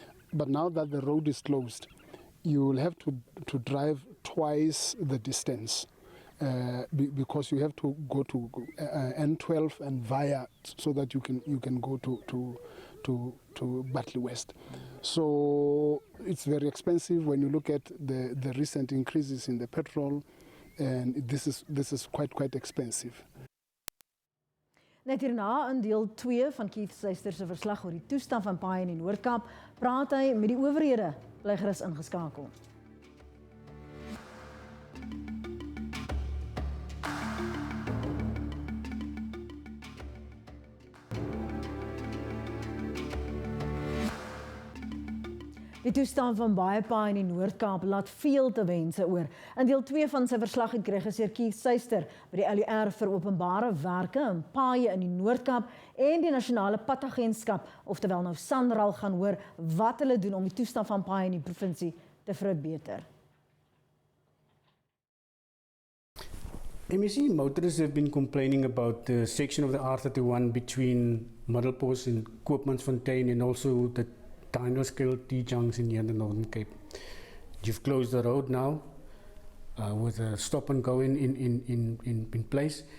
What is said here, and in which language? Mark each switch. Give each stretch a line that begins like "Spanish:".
English: But now that the road is closed, you will have to drive twice the distance because you have to go to N12 and via so that you can go to Barkly West. So it's very expensive when you look at the recent increases in the petrol, and this is quite expensive.
Afrikaans: Net hierna in deel 2 van Keith Seister se verslag oor die toestand van paaie in die Noord-Kaap, praat hy met die owerhede. Bly gerus ingeskakel. Die toestand van baie paaie in die Noord-Kaap laat veel te wense oor. In deel 2 van sy verslag het regisseur Keith Seister by die LUR vir openbare werke en paaie in die Noord-Kaap en die nasionale padagentskap, oftewel nou SANRAL, gaan hoor wat hulle doen om die toestand van paaie in die provinsie te verbeter.
English: MEC, motorists have been complaining about the section of the R31 between Middelpost and Koopmansfontein and also the Dino-scale T-junction here in the Northern Cape. You've closed the road now with a stop and go in place.